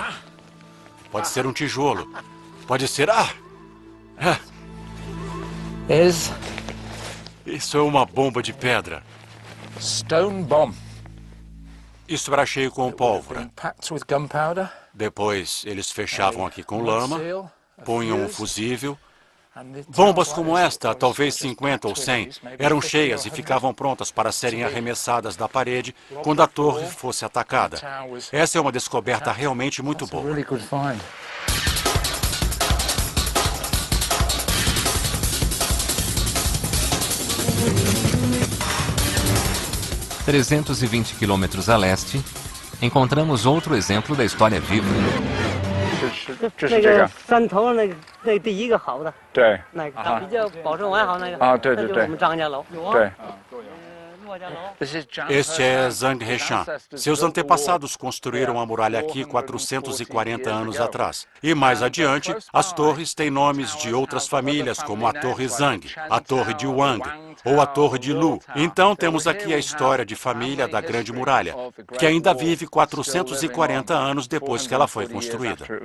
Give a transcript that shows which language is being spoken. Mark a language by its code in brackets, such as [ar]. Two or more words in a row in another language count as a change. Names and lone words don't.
[pt] Pode ser um tijolo. Pode ser... Isso é uma bomba de pedra. [en] Stone bomb. [pt] Isso era cheio com pólvora. [en] Packed with gunpowder. [pt] Depois, eles fechavam aqui com lama, punham um fusível. Bombas como esta, talvez 50 ou 100, eram cheias e ficavam prontas para serem arremessadas da parede quando a torre fosse atacada. Essa é uma descoberta realmente muito boa. 320 quilômetros a leste, encontramos outro exemplo da história viva. [zh] 那个山头那个第一个好的，对，那个比较保证完好那个，啊对对对那就是我们张家楼，对。骆家楼。 [pt] Este é Zhang Heshan. Seus antepassados construíram a muralha aqui 440 anos atrás. E mais adiante, as torres têm nomes de outras famílias, como a Torre Zhang, a Torre de Wang ou a Torre de Lu. Então temos aqui a história de família da Grande Muralha, que ainda vive 440 anos depois que ela foi construída.